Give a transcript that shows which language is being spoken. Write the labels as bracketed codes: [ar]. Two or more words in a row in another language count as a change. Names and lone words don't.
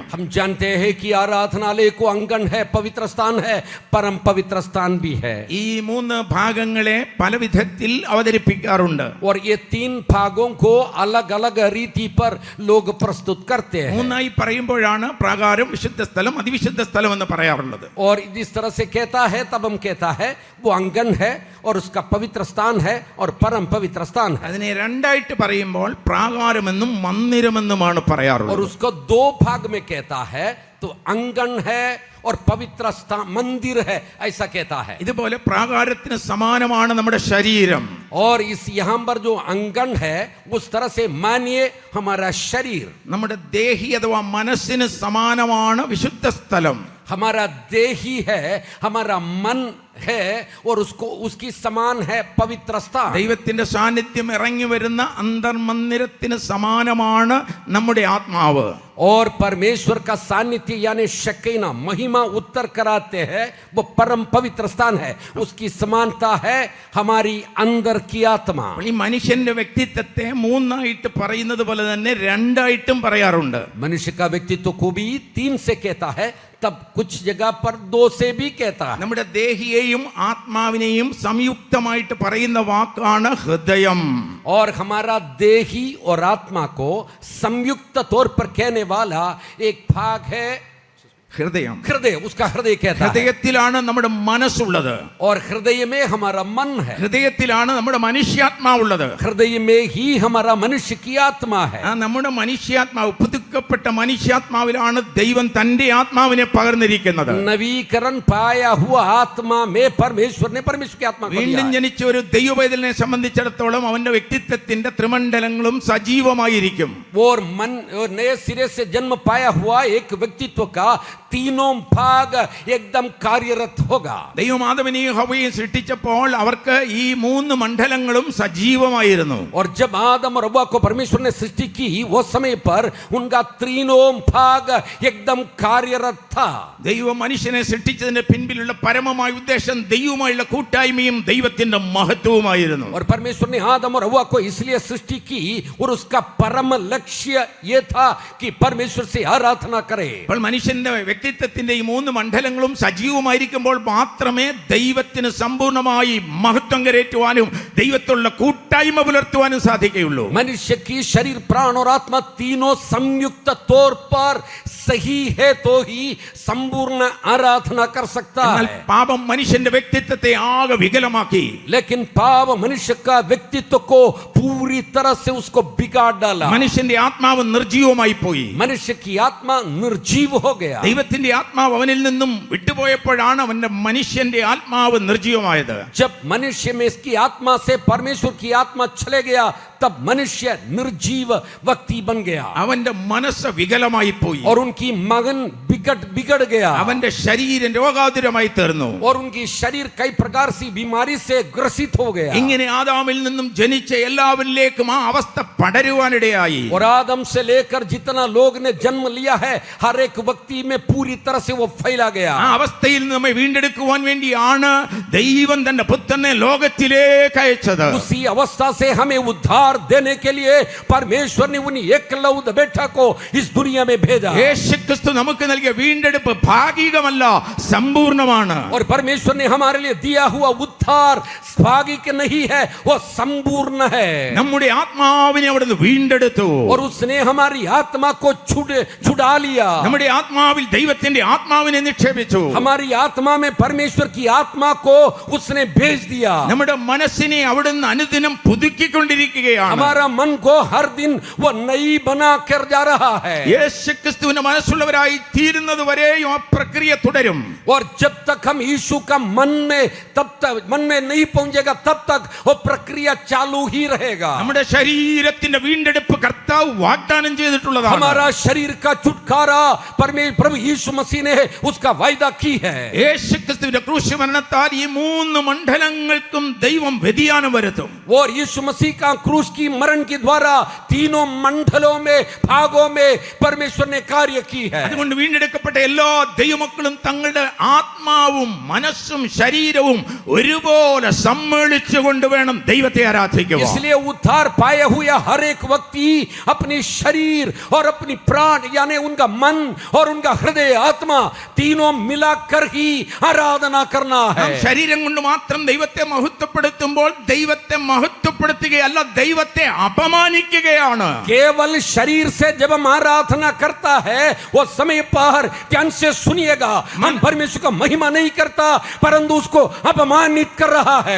[hi] हम जानते हैं कि आराधनालय को अंगन है, पवित्र स्थान है, परम पवित्र स्थान भी है. [ml] ഈ 3 ഭാഗങ്ങളെ പല വിധത്തിൽ അവതരിപ്പിക്കാറുണ്ട്. [hi] और ये 3 भागों को अलग अलग रीति पर लोग प्रस्तुत करते हैं. [ml] 3 പറയുമ്പോഴാണ് പ്രാകാരം, വിശുദ്ധ സ്ഥലം, അതിവിശുദ്ധ സ്ഥലം എന്ന് പറയാറുള്ളത്. [hi] और जिस तरह से कहता है तब हम कहता है वो अंगन है और उसका पवित्र स्थान है और परम पवित्र स्थान है. [ml] അതിനെ 2 പറയുമ്പോൾ പ്രാകാരമെന്നും മന്ദിരമെന്നുമാണ് പറയാറുള്ളത്. [hi] और उसको 2 भाग में कहता है, तो अंगन है और पवित्र स्थान मंदिर है, ऐसा कहता है. [ml] ഇതുപോലെ പ്രാകാരത്തിന് സമാനമാണ് നമ്മുടെ ശരീരം. [hi] और इस यहाँ पर जो अंगन है उस तरह से मानिए हमारा शरीर, [ml] നമ്മുടെ ദേഹി അഥവാ മനസ്സിന് സമാനമാണ് വിശുദ്ധ സ്ഥലം. [hi] हमारा देही है, हमारा मन है और उसको उसकी समान है पवित्र स्थान. [ml] ദൈവത്തിന്റെ സാന്നിധ്യം ഇറങ്ങി വരുന്ന അന്തർമന്ദിരത്തിന് സമാനമാണ് നമ്മുടെ ആത്മാവ്. [hi] और परमेश्वर का सानिध्य यानी शकीना महिमा उत्तर कराते हैं, वो परम पवित्र स्थान है, उसकी समानता है हमारी अंदर की आत्मा. [ml] ഈ മനുഷ്യന്റെ വ്യക്തിത്വത്തെ 3 പറയുന്നത് പോലെ തന്നെ 2 പറയാറുണ്ട്. [hi] मनुष्य का व्यक्तित्व को भी 3 से कहता है, तब कुछ जगह पर 2 से भी कहता है. [ml] നമ്മുടെ ദേഹിയെയും ആത്മാവിനെയും സംയുക്തമായിട്ട് പറയുന്ന വാക്കാണ് ഹൃദയം. [hi] और हमारा देही और आत्मा को संयुक्त तौर पर कहने वाला एक भाग है [ml] ഹൃദയം. [hi] हृदय, उसका हृदय कहता है. [ml] ഹൃദയത്തിലാണ് നമ്മുടെ മനസ്സുള്ളത്. [hi] और हृदय में हमारा मन है. [ml] ഹൃദയത്തിലാണ് നമ്മുടെ മനുഷ്യാത്മാവുള്ളത്. [hi] हृदय में ही हमारा मनुष्य की आत्मा है. [ml] ആ നമ്മുടെ മനുഷ്യാത്മാവ്, പുതുക്കപ്പെട്ട മനുഷ്യാത്മാവിലാണ് ദൈവം തന്റെ ആത്മാവിനെ പകർന്നിരിക്കുന്നത്. [hi] नवीकरण पाया हुआ आत्मा में परमेश्वर ने परमेश्वर की आत्मा को दिया [ml] വീണ്ടും [hi] है. [ml] ജനിച്ച ഒരു ദൈവപൈതലിനെ സംബന്ധിച്ചിടത്തോളം അവന്റെ വ്യക്തിത്വത്തിന്റെ ത്രിമണ്ഡലങ്ങളും സജീവമായിരിക്കും. [hi] और मन और नए सिरे से जन्म पाया हुआ एक व्यक्तित्व का 3 भाग एकदम कार्यरत होगा. [ml] ദൈവം ആദമിനെയും ഹവ്വയെയും സൃഷ്ടിച്ചപ്പോൾ അവർക്ക് ഈ 3 മണ്ഡലങ്ങളും സജീവമായിരുന്നു. [hi] और जब आदम और हव्वा को परमेश्वर ने सृष्टि की, वो समय पर उनका 3 भाग एकदम कार्यरत था. [ml] ദൈവം മനുഷ്യനെ സൃഷ്ടിച്ചതിന്റെ പിൻപിലുള്ള പരമമായ ഉദ്ദേശം ദൈവവുമായുള്ള കൂട്ടായ്മയും ദൈവത്തിന്റെ മഹത്വവുമായിരുന്നു. [hi] और परमेश्वर ने आदम और हव्वा को इसलिए सृष्टि की और उसका परम लक्ष्य ये था कि परमेश्वर से आराधना करे. [ml] അപ്പോൾ മനുഷ്യന്റെ വ്യക്തിത്വത്തിന്റെ ഈ 3 മണ്ഡലങ്ങളും സജീവമായിരിക്കുമ്പോൾ മാത്രമേ ദൈവത്തിന് സമ്പൂർണ്ണമായി മഹത്വം കരേറ്റുവാനും ദൈവത്തോടുള്ള കൂട്ടായ്മ പുലർത്തുവാനും സാധിക്കുകയുള്ളൂ. [hi] मनुष्य की शरीर, प्राण और आत्मा तीनों संयुक्त तौर पर सही है तो ही संपूर्ण आराधना कर सकता [ml] എന്നാൽ [hi] है। [ml] പാപം മനുഷ്യന്റെ വ്യക്തിത്വത്തെ ആകെ വികലമാക്കി. [hi] लेकिन पाप मनुष्य का व्यक्तित्व को पूरी तरह से उसको बिगाड़ डाला। [ml] മനുഷ്യന്റെ ആത്മാവ് നിർജീവമായി പോയി. [hi] मनुष्य की आत्मा निर्जीव हो गया। [ml] ദൈവത്തിന്റെ ആത്മാവ് അവനിൽ നിന്നും വിട്ടുപോയപ്പോഴാണ് അവന്റെ മനുഷ്യന്റെ ആത്മാവ് നിർജീവമായത്. [hi] जब मनुष्य में इसकी आत्मा से परमेश्वर की आत्मा चले गया तब मनुष्य निर्जीव व्यक्ति बन गया। [ml] അവന്റെ മനസ്സ് വികലമായി പോയി. [hi] और उनकी मगन बिगड़ गया। [ml] അവന്റെ ശരീരം രോഗാതുരമായി തീർന്നു. [hi] और उनकी शरीर कई प्रकार की बीमारी से ग्रसित हो गया। [ml] ഇങ്ങനെ ആദാമിൽ നിന്നും ജനിച്ച എല്ലാവരിലേക്കും ആ അവസ്ഥ പടരുവാനിടയായി. [hi] और आदम से लेकर जितना लोग ने जन्म लिया है हर एक व्यक्ति में पूरी तरह से वो फैला गया। [ml] ആ അവസ്ഥയിൽ നമ്മെ വീണ്ടെടുക്കുവാൻ വേണ്ടിയാണ് ദൈവം തന്റെ പുത്രനെ ലോകത്തിലേക്ക് അയച്ചത്. [hi] उसी अवस्था से हमें उद्धार देने के लिए परमेश्वर ने उन्हीं एकलौत बेटा को इस दुनिया में भेजा। [ml] യേശുക്രിസ്തു നമുക്ക് നൽകിയ വീണ്ടെടുപ്പ് ഭാഗികമല്ല, സമ്പൂർണ്ണമാണ്. [hi] और परमेश्वर ने हमारे लिए दिया हुआ उद्धार भागिक नहीं है, वो संपूर्ण है। [ml] നമ്മുടെ ആത്മാവിനെ അവിടുന്ന് വീണ്ടെടുത്തു. [hi] और उसने हमारी आत्मा को छुड़ा लिया। [ml] നമ്മുടെ ആത്മാവിൽ ദൈവത്തിന്റെ ആത്മാവിനെ നിക്ഷേപിച്ചു. [hi] हमारी आत्मा में परमेश्वर की आत्मा को उसने भेज दिया। [ml] നമ്മുടെ മനസ്സിനെ അവിടുന്ന് അനുദിനം പുതുക്കിക്കൊണ്ടിരിക്കുകയാണ്. [hi] हमारा मन को हर दिन वो नई बना कर जा रहा है। [ml] യേശുക്രിസ്തുവിന്റെ മനസ്സുള്ളവരായി തീരുന്നത് വരെയും ആ പ്രക്രിയ തുടരും. [hi] और जब तक हम यीशु का मन में नहीं पहुंचेगा तब तक वो प्रक्रिया चालू ही रहेगा। [ml] നമ്മുടെ ശരീരത്തിന്റെ വീണ്ടെടുപ്പ് കർത്താവ് വാഗ്ദാനം ചെയ്തിട്ടുള്ളതാണ്. [hi] हमारा शरीर का छुटकारा प्रभु यीशु मसीह ने उसका वायदा की है। [ml] യേശുക്രിസ്തുവിന്റെ ക്രൂശ് മരണത്താൽ ഈ മൂന്ന് മണ്ഡലങ്ങൾക്കും ദൈവം വ്യതിയാനം വരുത്തും. [hi] और यीशु मसीह का क्रूस की मरण के द्वारा तीनों मंडलों में भागों में परमेश्वर ने कार्य की है। [ml] അതുകൊണ്ട് വീണ്ടെടുക്കപ്പെട്ട എല്ലാ ദൈവമക്കളും തങ്ങളുടെ ആത്മാവും മനസ്സും ശരീരവും ഒരുപോലെ സമ്മേളിച്ചുകൊണ്ട് വേണം ദൈവത്തെ ആരാധിക്കുക. [hi] इसलिए उद्धार पाए हुए हर एक व्यक्ति अपनी शरीर और अपनी प्राण यानी उनका मन और उनका हृदय आत्मा तीनों मिलाकर ही आराधना करना है। [ml] നാം ശരീരം കൊണ്ട് മാത്രം ദൈവത്തെ മഹത്വപ്പെടുത്തുമ്പോൾ ദൈവത്തെ മഹത്വപ്പെടുത്തുകയല്ല, ദൈവത്തെ അപമാനിക്കുകയാണ്. [hi] केवल शरीर से जब हम आराधना करता है वो समय पर ध्यान से सुनिएगा, मन परमेश्वर का महिमा नहीं करता परंतु उसको अपमानित कर रहा है।